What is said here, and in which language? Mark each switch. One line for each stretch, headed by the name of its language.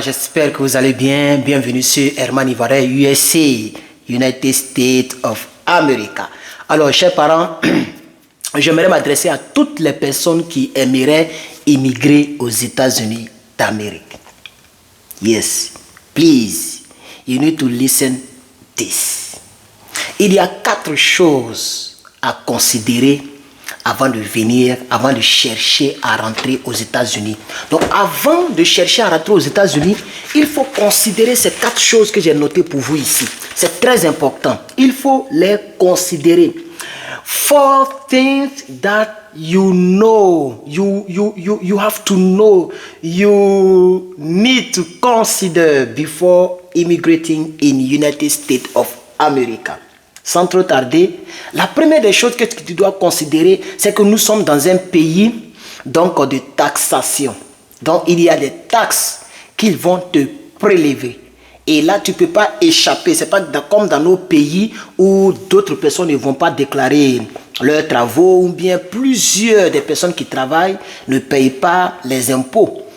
French: J'espère que vous allez bien. Bienvenue sur Herman Ivaré, USA, United States of America. Alors, chers parents, j'aimerais m'adresser à toutes les personnes qui aimeraient immigrer aux États-Unis d'Amérique.
English: Yes, please, you need to listen this.
French: Il y a 4 choses à considérer avant de venir, avant de chercher à rentrer aux États-Unis. Donc, avant de chercher à rentrer aux États-Unis, il faut considérer ces 4 choses que j'ai notées pour vous ici. C'est très important. Il faut les considérer.
English: 4 things that you know, you have to know, you need to consider before immigrating in United States of America.
French: Sans trop tarder, la première des choses que tu dois considérer, c'est que nous sommes dans un pays donc de taxation. Donc il y a des taxes qu'ils vont te prélever. Et là, tu ne peux pas échapper. Ce n'est pas comme dans nos pays où d'autres personnes ne vont pas déclarer leurs travaux ou bien plusieurs des personnes qui travaillent ne payent pas les impôts.